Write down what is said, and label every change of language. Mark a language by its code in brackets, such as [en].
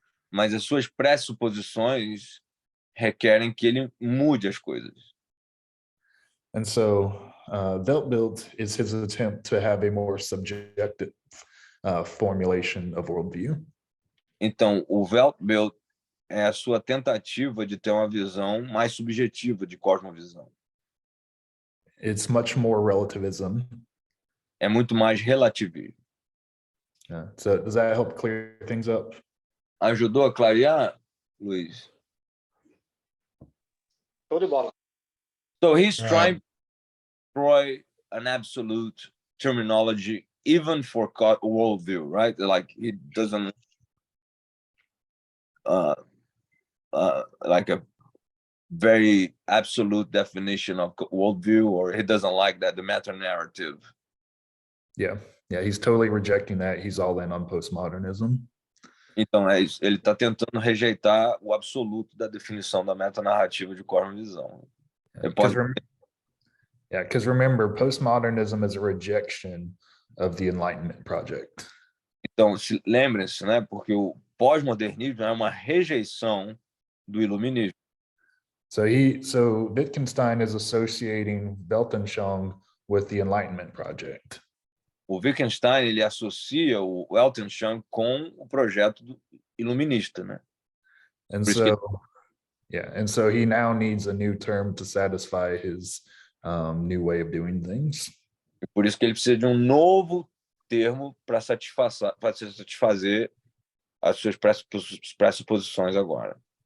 [pt] mas as suas pressuposições requerem que ele mude as coisas. [en] And so Weltbild is his attempt to have a more subjective formulation of worldview. [pt] Então, o Weltbild é a sua tentativa de ter uma visão mais subjetiva de cosmovisão. [en] It's much more relativism. [pt] É muito mais relativismo. [en] Yeah. So does that help clear things up? [pt] Ajudou a clarear, Luiz? Show de bola. [en] So he's trying to destroy an absolute terminology even for worldview, right? Like he doesn't like a very absolute definition of worldview, or he doesn't like that, the meta-narrative. Yeah, he's totally rejecting that. He's all in on postmodernism. [pt] Então, é isso. Ele está tentando rejeitar o absoluto da definição da metanarrativa de cosmovisão. [en] Because remember, postmodernism is a rejection of the Enlightenment project. [pt] Então, lembrem-se, né? Porque o pós-modernismo é uma rejeição do iluminismo. [en] So Wittgenstein is associating Weltanschauung with the Enlightenment project. [pt] O Wittgenstein ele associa o Weltanschauung com o projeto iluminista, né? [en] And so he now needs a new term to satisfy his new way of doing things. [pt] E por isso que ele precisa de um novo termo para satisfazer as suas pressuposições agora.